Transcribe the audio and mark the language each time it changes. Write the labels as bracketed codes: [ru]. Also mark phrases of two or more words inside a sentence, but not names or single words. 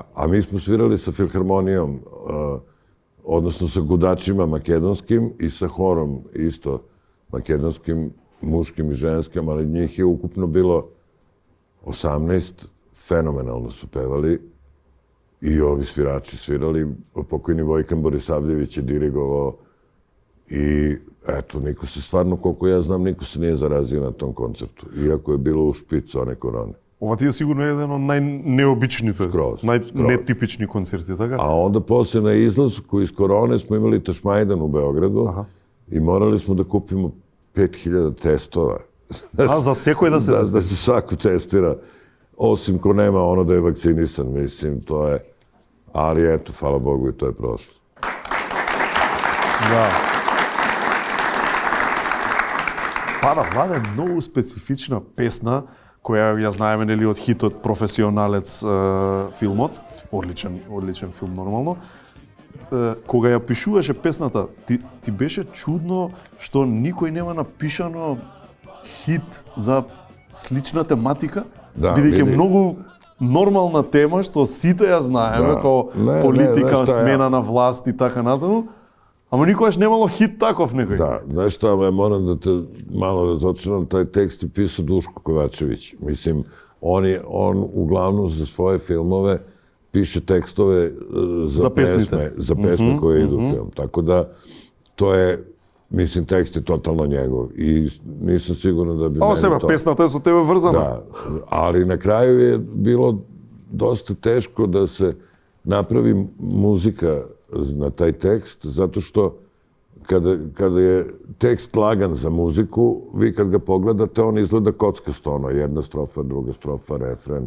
[sr] A mi smo svirali sa filharmonijom, odnosno sa gudačima makedonskim i sa horom isto makedonskim, muškim i ženskim, ali njih je ukupno bilo 18, fenomenalno su pevali i ovi svirači svirali. Pokojni Vojkan Borisavljević je dirigovao i eto, niko se stvarno, koliko ja znam, niko se nije zarazio na tom koncertu, iako je bilo u špicu one korone. [mk] Ова ти е сигурно еден од најнеобичните, најнетипични концерти, така? [sr] A onda posle na izlasku iz korone smo imali Tašmajdan u Beogradu i morali smo da kupimo 5000 testova. [mk] A za sekој да се... [sr] Da se svako testira, osim ko nema da je vakcinisan, mislim, to je... Ali eto, hvala Bogu, i to je prošlo. Da. [mk] Пада Влада е многу специфична песна, која ја знаеме, нели, од хитот Професионалец филмот, одличен филм нормално. Кога ја пишуваше песната, ти беше чудно што никој нема напишано хит за слична тематика, бидејќи многу нормална тема што сите ја знаеме, како политика, смена на власт и така натаму. Ама никогаш немало хит таков некој. [sr] Da, znaš šta, ja moram da te malo razočaram, taj tekst je pisao Duško Kovačević. Mislim, on uglavnom za svoje filmove piše tekstove za pesme koje idu u film. Tako da, to je mislim, tekst je totalno njegov i nisam siguran da bi [mk] Ovo sebe, pesната je со тебе врзана. [sr] Da, ali na kraju je bilo dosta teško da se napravi muzika na taj tekst, zato što kada je tekst lagan za muziku, vi kad ga pogledate, on izgleda kockasto, ono, jedna strofa, druga strofa, refren.